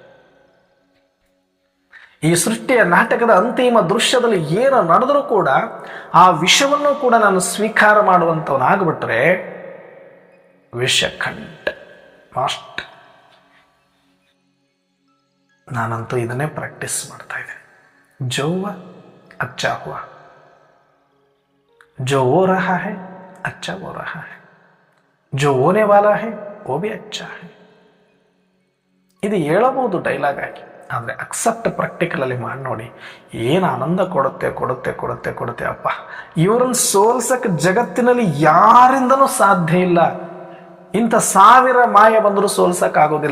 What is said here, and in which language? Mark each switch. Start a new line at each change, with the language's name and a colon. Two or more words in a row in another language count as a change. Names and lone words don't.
Kannada: ಈ ಸೃಷ್ಟಿಯ ನಾಟಕದ ಅಂತಿಮ ದೃಶ್ಯದಲ್ಲಿ ಏನು ನಡೆದರೂ ಕೂಡ ಆ ವಿಷವನ್ನು ಕೂಡ ನಾನು ಸ್ವೀಕಾರ ಮಾಡುವಂಥವನಾಗ್ಬಿಟ್ರೆ ವಿಷಕಂಠ ಮಾಸ್ಟರ್. ನಾನಂತೂ ಇದನ್ನೇ ಪ್ರಾಕ್ಟೀಸ್ ಮಾಡ್ತಾ ಇದ್ದೇನೆ.
Hindi: जो हुआ अच्छा हुआ, जो हो रहा है अच्छा हो रहा है, जो होने वाला है वो भी अच्छा है.
Kannada: ಇದು ಹೇಳಬಹುದು ಡೈಲಾಗ್ ಆಗಿ, ಆದರೆ ಅಕ್ಸೆಪ್ಟ್ ಪ್ರಾಕ್ಟಿಕಲಲ್ಲಿ ಮಾಡಿ ನೋಡಿ, ಏನು ಆನಂದ ಕೊಡುತ್ತೆ ಕೊಡುತ್ತೆ ಕೊಡುತ್ತೆ ಕೊಡುತ್ತೆ. ಅಪ್ಪ, ಇವರನ್ನು ಸೋಲ್ಸಕ್ಕೆ ಜಗತ್ತಿನಲ್ಲಿ ಯಾರಿಂದನೂ ಸಾಧ್ಯ ಇಲ್ಲ. ಇಂಥ 1000 ಮಾಯ ಬಂದರೂ ಸೋಲ್ಸಕ್ಕಾಗೋದಿಲ್ಲ.